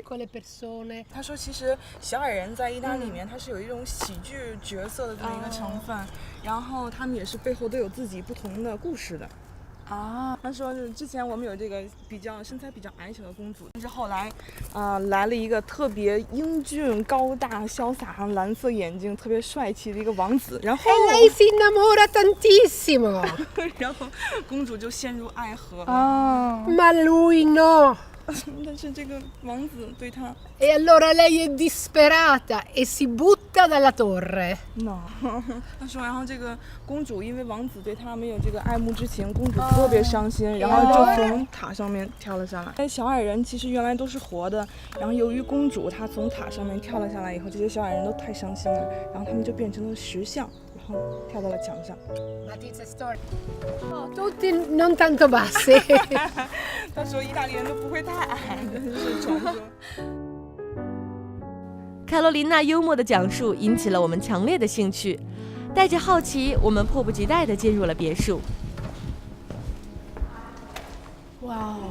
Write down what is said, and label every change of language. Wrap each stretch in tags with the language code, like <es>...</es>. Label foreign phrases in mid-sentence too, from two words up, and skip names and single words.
<zh>他说其实小矮人在意大利里面它是有一种喜剧角色的这么一个成分，然后他们也是背后都有自己不同的故事的。他说是之前我们有这个身材比较矮小的公主，但是后来来了一个特别英俊高大潇洒蓝色眼睛特别帅气的一个王子，然后</zh> <it>lei si innamora tantissimo</it> <zh>然后公主就陷入爱河。</zh> <it>ma lui no</it> <zh>但是这个王子对她</zh> <it>e allora lei è disperata e si butta dalla torre</it> <zh>no 他说然后这个公主因为王子对她没有这个爱慕之情，公主特别伤心，然后就从塔上面跳了下来。小矮人其实原来都是活的，然后由于公主她从塔上面跳了下来以后，这些小矮人都太伤心了，然后他们就变成了石像，然后跳到了墙上。</zh> <it>tutti non tanto bassi</it> <zh>他说意大利人都不会太矮，这是传说。卡罗琳娜幽默的讲述引起了我们强烈的兴趣，带着好奇，我们迫不及待地进入了别墅。哇</zh>